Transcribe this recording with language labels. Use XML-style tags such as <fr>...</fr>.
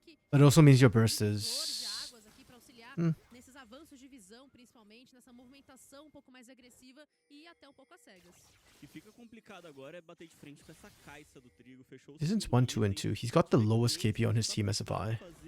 <en>But it also means your burst is...</en> <pt>Nesses avanços de visão, principalmente, nessa movimentação um pouco mais agressiva e até um pouco às cegas. O que fica complicado agora é bater de frente com essa caixa do Trigo, fechou.</pt> <en>Isn't 1, 2, and 2. He's got the lowest KP on his team as a Vi.</en>